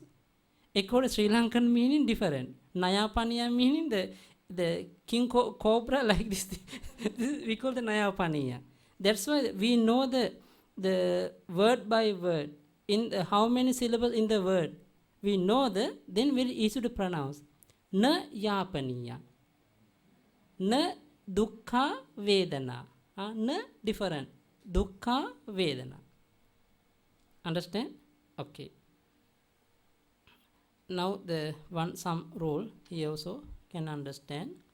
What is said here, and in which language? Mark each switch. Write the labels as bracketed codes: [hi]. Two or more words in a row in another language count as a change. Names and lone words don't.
[en] According to Sri Lankan meaning different. Nayapaniya meaning the king cobra like this. We call the Nayapaniya. That's why we know the word by word. In how many syllables in the word. We know then very easy to pronounce. [pi] Na Yapaniya. Na Dukkha Vedana. [en] Na different. [pi] Dukkha Vedana. [en] Understand? Okay. Now some rule here also can understand.